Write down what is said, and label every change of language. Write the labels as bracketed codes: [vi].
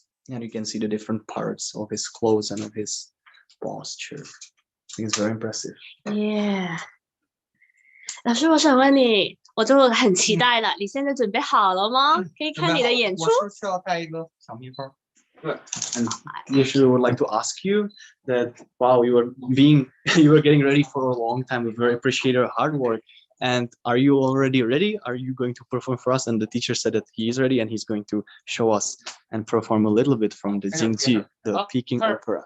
[en] And you can see the different parts of his clothes and of his posture. I think it's very impressive. Yeah. [zh] 老师，我想问你，我就很期待了。你现在准备好了吗？可以看你的演出。我是需要带一个小蜜蜂。对。 [en] And usually would like to ask you that wow, you were getting ready for a long time. We very appreciate your hard work. And are you already ready? Are you going to perform for us? And the teacher said that he is ready and he's going to show us and perform a little bit from the Jingji, the Peking opera.